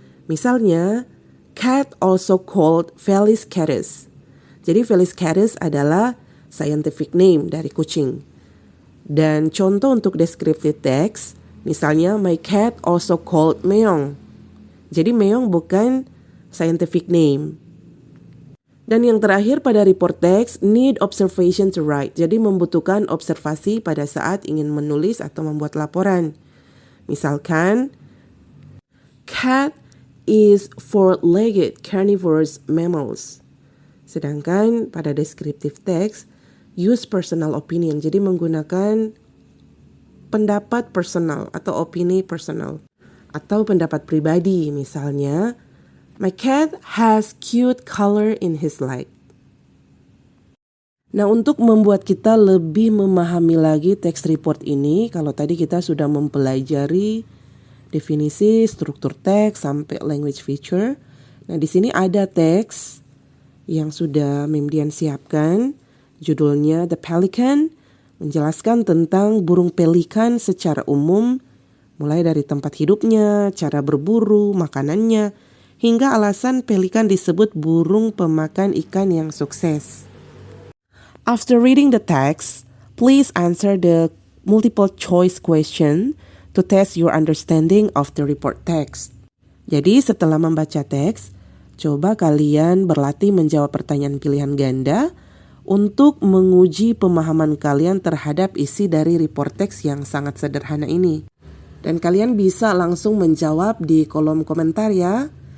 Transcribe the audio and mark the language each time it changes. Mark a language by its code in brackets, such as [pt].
[en] Misalnya, cat also called Felis catus. [id] Jadi Felis catus adalah scientific name dari kucing. Dan contoh untuk descriptive text, misalnya [en] my cat also called Meong. [id] Jadi Meong bukan scientific name. Dan yang terakhir pada report text, [en] need observation to write. [id] Jadi membutuhkan observasi pada saat ingin menulis atau membuat laporan. [en] Misalkan, cat is four-legged carnivorous mammals. [id] Sedangkan pada [en] descriptive text, use personal opinion. [id] Jadi menggunakan pendapat personal atau opini personal. Atau pendapat pribadi, misalnya, [en] my cat has cute color in his light. [id] Nah, untuk membuat kita lebih memahami lagi text report ini, kalau tadi kita sudah mempelajari definisi, struktur teks, sampai language feature. Nah, di sini ada teks yang sudah Mim Dian siapkan. Judulnya The Pelican, menjelaskan tentang burung pelikan secara umum, mulai dari tempat hidupnya, cara berburu, makanannya, hingga alasan pelikan disebut burung pemakan ikan yang sukses. [en] After reading the text, please answer the multiple choice question to test your understanding of the report text. [id] Jadi setelah membaca teks, coba kalian berlatih menjawab pertanyaan pilihan ganda untuk menguji pemahaman kalian terhadap isi dari report text yang sangat sederhana ini. Dan kalian bisa langsung menjawab di kolom komentar ya.